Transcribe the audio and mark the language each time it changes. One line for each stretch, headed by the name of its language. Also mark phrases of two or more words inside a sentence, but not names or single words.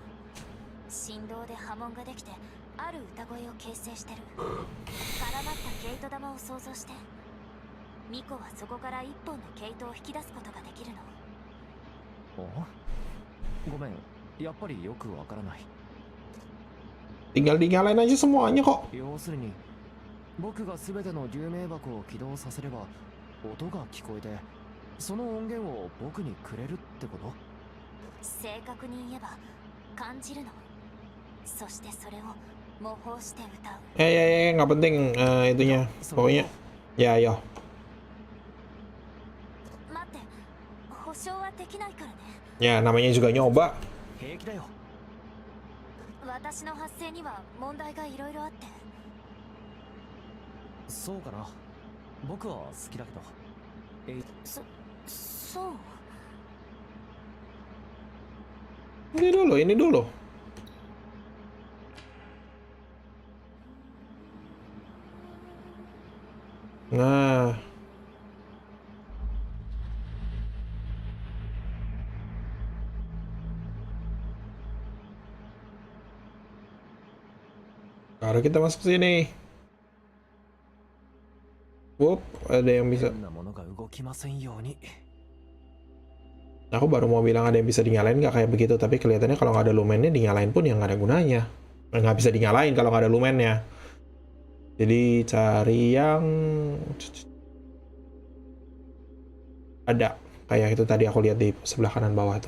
Japanese: 振動で波紋ができてある歌声を形成してる。絡まった毛糸玉を想像して、巫女はそこから一本の毛糸を引き出すことができるの。ごめん、やっぱりよくわからない。
Indonesian: Tinggal dinyalain aja semuanya kok.
Japanese: 要するに僕が全ての流明箱を起動させれば音が聞こえて、その音源を僕にくれるってこと？正確に言えば感じるの。そしてそれを模倣して歌う。
Indonesian: Nggak penting itunya. Pokoknya, ya, yo.
Japanese: 待って、保証はできない
Indonesian: Ya, namanya juga nyoba.
Japanese: 平気だよ。私の発声には問題がいろいろあって。そうかな。僕は好きだけど。そう。
Indonesian: Ini dulu, ini dulu. Nah. Baru kita masuk sini. Wup, ada yang bisa.
Japanese: 変なものが動きませんように。
Indonesian: Aku baru mau bilang ada yang bisa dinyalain nggak kayak begitu, tapi kelihatannya kalau nggak ada lumennya dinyalain pun yang nggak ada gunanya. Nggak bisa dinyalain kalau nggak ada lumennya. Jadi cari yang ada kayak itu tadi aku lihat di sebelah kanan bawah tuh.